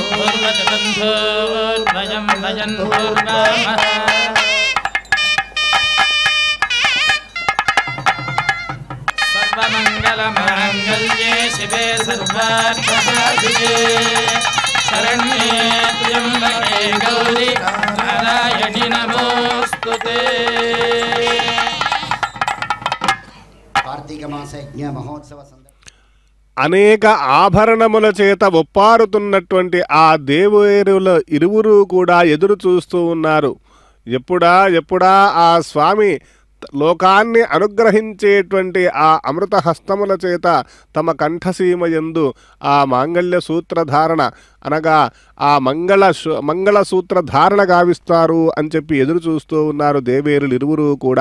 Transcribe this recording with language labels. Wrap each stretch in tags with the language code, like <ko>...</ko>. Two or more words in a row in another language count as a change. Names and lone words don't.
<sa>धूर्वचतं धूर्वयं भजन् धूर्वामः सर्वमङ्गलमाङ्गल्ये शिवे सर्वार्थसाधिके शरण्ये त्र्यम्बके गौरि नारायणि नमोऽस्तुते</sa> <te>కార్తీక మాస యజ్ఞ మహోత్సవ అనేక ఆభరణముల చేత ఒప్పారుతున్నటువంటి ఆ దేవేరుల ఇరువురు కూడా ఎదురు చూస్తూ ఉన్నారు. ఎప్పుడా ఆ స్వామి లోకాన్ని అనుగ్రహించేటువంటి ఆ అమృత హస్తముల చేత తమ కంఠసీమ యందు ఆ మాంగళ్య సూత్రధారణ అనగా ఆ మంగళ సూత్రధారణ గావిస్తారు అని చెప్పి ఎదురు చూస్తూ ఉన్నారు దేవేరులు ఇరువురు కూడా.</te>